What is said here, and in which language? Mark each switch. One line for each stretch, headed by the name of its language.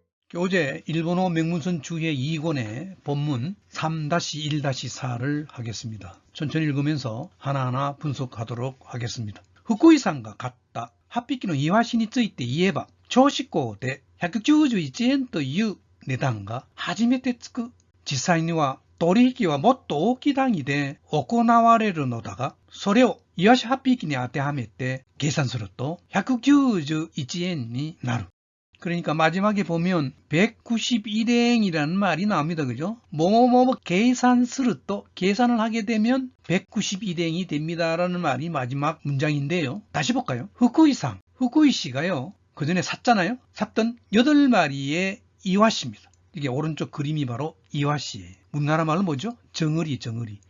Korean: 교재 일본어 명문선 주의 2권의 본문 3-1-4를 하겠습니다. 천천히 읽으면서 하나하나 분석하도록 하겠습니다. 후쿠이산과 같다.
Japanese: 8匹のイワシについて言えば、銚子港で191円という値段が初めてつく。実際には取引はもっと大きい単位で行われるのだが、それをイワシ8匹に当てはめて計算すると191円になる。
Korean: 그러니까 마지막에 보면 191엔이라는 말이 나옵니다. 그죠? 뭐뭐뭐 계산스를 또 계산을 하게 되면 191엔이 됩니다. 라는 말이 마지막 문장인데요. 다시 볼까요? 후쿠이상, 후쿠이시가요. 그 전에 샀잖아요. 샀던 8마리의 이와시입니다. 이게 오른쪽 그림이 바로 이와시예요. 우리나라 말로 뭐죠? 정어리, 정어리.